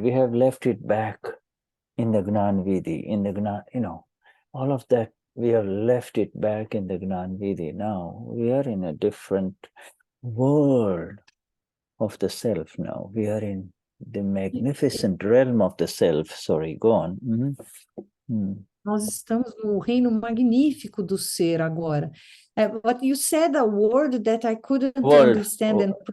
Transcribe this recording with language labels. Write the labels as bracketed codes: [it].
[en] We have left it back in the Gnan Vidhi, in the Gnan, all of that. We have left it back in the Gnan Vidhi. Now we are in a different world of the self now. We are in the magnificent realm of the self. Sorry, go on. [pt] Nós estamos no reino magnífico do ser agora. [en] But you said a word that I couldn't understand.